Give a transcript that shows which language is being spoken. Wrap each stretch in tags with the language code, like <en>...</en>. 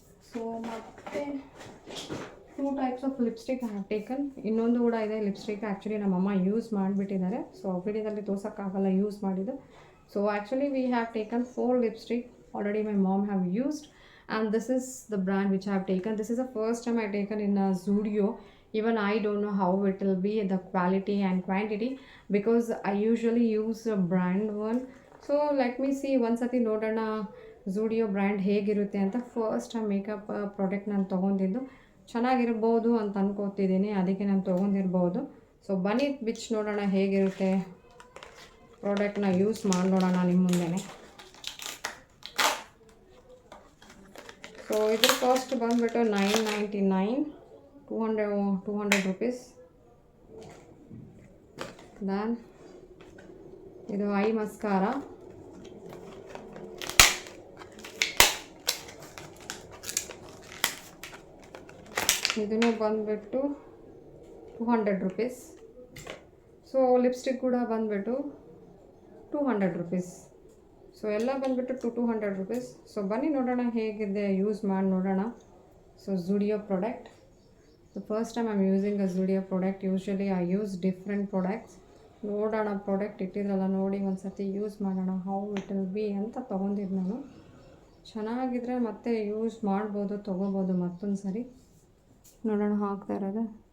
<en>So ಮತ್ತು 2 types of lipstick I have taken.</en> <kn>ಇನ್ನೊಂದು ಕೂಡ ಇದೆ ಲಿಪ್ಸ್ಟಿಕ್. ಆ್ಯಕ್ಚುಲಿ ನಮ್ಮಮ್ಮ ಯೂಸ್ ಮಾಡಿಬಿಟ್ಟಿದ್ದಾರೆ. ಸೊ ವಿಡಿಯೋದಲ್ಲಿ ತೋರ್ಸೋಕ್ಕಾಗಲ್ಲ ಯೂಸ್ ಮಾಡಿದ್ದು.</kn> <en>So actually we have taken 4 lipstick. Already my mom have used and this is the brand which I have taken. This is the first time I taken in a Zudio. Even I don't know how it will be, the quality and quantity, because I usually use a brand one. So let me see,</en> <kn>ಒಂದ್ಸತಿ ನೋಡೋಣ ಝೂಡಿಯೋ brand ಹೇಗಿರುತ್ತೆ ಅಂತ. First time makeup product ನಾನು ತೊಗೊಂಡಿದ್ದು. ಚೆನ್ನಾಗಿರ್ಬೋದು ಅಂತ ಅನ್ಕೋತಿದ್ದೀನಿ, ಅದಕ್ಕೆ ನಾನು ತೊಗೊಂಡಿರ್ಬೋದು. So ಬನ್ನಿ ಬಿಚ್ಚಿ ನೋಡೋಣ ಹೇಗಿರುತ್ತೆ ಪ್ರಾಡಕ್ಟ್ನ ಯೂಸ್ ಮಾಡಿ ನೋಡೋಣ ನಿಮ್ಮ ಮುಂದೆನೇ. ಸೊ ಇದ್ರ ಕಾಸ್ಟ್ ಬಂದುಬಿಟ್ಟು 999, 200 rupees. ದೆನ್ ಇದು ಐ ಮಸ್ಕಾರ. ಇದನ್ನು ಬಂದುಬಿಟ್ಟು 200 rupees. ಸೊ ಲಿಪ್ಸ್ಟಿಕ್ ಕೂಡ ಬಂದುಬಿಟ್ಟು 200 ರೂಪೀಸ್. ಸೊ ಎಲ್ಲ ಬಂದುಬಿಟ್ಟು 200 ರೂಪೀಸ್. ಸೊ ಬನ್ನಿ ನೋಡೋಣ ಹೇಗಿದೆ, ಯೂಸ್ ಮಾಡಿ ನೋಡೋಣ. So ಝುಡಿಯೋ product.</kn> <en>The first time I'm using a Zudio product. Usually I use different products.</en> <kn>ನೋಡೋಣ ಪ್ರಾಡಕ್ಟ್ ಇಟ್ಟಿದ್ರಲ್ಲ, ನೋಡಿ ಒಂದು ಸರ್ತಿ ಯೂಸ್ ಮಾಡೋಣ</kn> <en>how it will be</en> <kn>ಅಂತ ತೊಗೊಂಡಿದ್ದು ನಾನು. ಚೆನ್ನಾಗಿದ್ರೆ ಮತ್ತೆ ಯೂಸ್ ಮಾಡ್ಬೋದು, ತೊಗೋಬೋದು ಮತ್ತೊಂದು ಸರಿ. ನೋಡೋಣ ಹಾಕ್ತಾ ಇರೋದು.</kn>